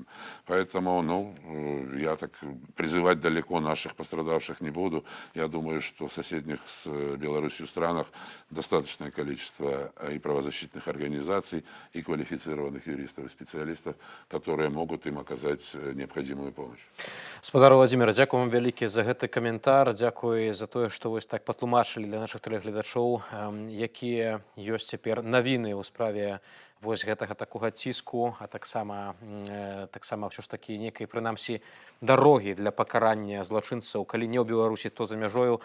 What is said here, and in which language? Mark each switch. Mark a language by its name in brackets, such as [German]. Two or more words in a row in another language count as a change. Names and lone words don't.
[Russian] Поэтому, я так призывать далеко наших пострадавших не буду. Я думаю, что в соседних с Беларусью странах достаточное количество и правозащитных организаций, и квалифицированных юристов и специалистов, которые могут им оказать необходимую помощь. [Belarusian] Спадар Владимир, дзякуй вам вялікі за гэты каментар. Дзякуй за тое, што вы так патлумачылі для нашых тэлегледачоў, якія ёсць цяпер навіны ў справе гэтага такога ціску, а таксама ўсё ж такі некай, прынамсі, дарогі для пакарання злачынцаў, калі не ў Беларусі, то за мяжою.